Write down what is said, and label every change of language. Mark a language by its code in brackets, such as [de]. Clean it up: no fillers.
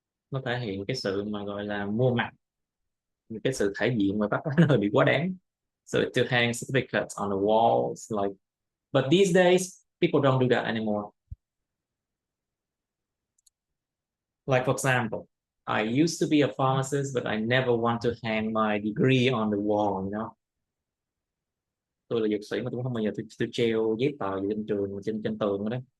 [vi] Nó thể hiện cái sự mà gọi là mua mặt, cái sự thể diện ngoài Bắc nó hơi bị quá đáng. [en] So to hang certificates on the walls, like, but these days people don't do that anymore. Like for example, I used to be a pharmacist, but I never want to hang my degree on the wall. [vi] Tôi là dược sĩ mà tôi không bao giờ tôi treo giấy tờ gì trên trường, trên tường đó.